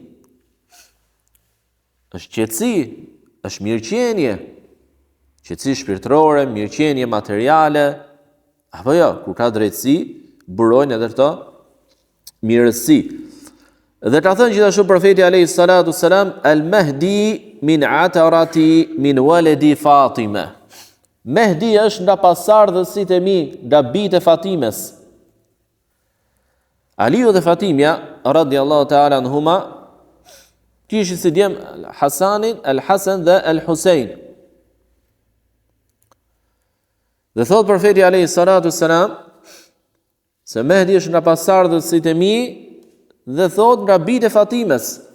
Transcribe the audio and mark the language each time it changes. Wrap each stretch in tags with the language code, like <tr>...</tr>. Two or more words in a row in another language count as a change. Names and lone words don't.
<sq>Është qetësi, është mirëqenie. Qetësi shpirtërore, mirëqenie materiale, apo jo, kur ka drejtësi, burojnë edhe këto mirësi. Dhe ka thënë gjithashtu profeti</sq> <ar>عليه الصلاة والسلام: "المهدي من عترتي من ولد فاطمة."</ar> <sq>Mehdi është nga pasardhësit e mi, nga bijtë e Fatimes. Aliu dhe Fatimja,</sq> <ar>رضي الله تعالى عنهما,</ar> <sq>kishin si djem Hasanin, Al-Hasan dhe Al-Husein. Dhe thot profeti</sq> <ar>عليه الصلاة والسلام</ar> <sq>se Mehdi është nga pasardhësit e mi, dhe thot nga bijtë e Fatimes.</sq>